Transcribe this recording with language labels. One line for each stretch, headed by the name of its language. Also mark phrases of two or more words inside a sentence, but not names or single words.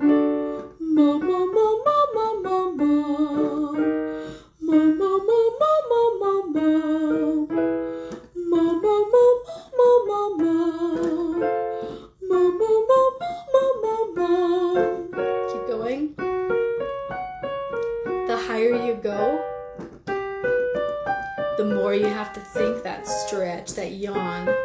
English: Mum, mum, mum, mum, mum, mum, mum. Mum, mum, mum, mum, mum, mum, mum. Mum, mum, mum, mum, mum, mum. Mum, mum, mum, mum, mum, mum. Keep going. The higher you go, the more you have to think that stretch, that yawn.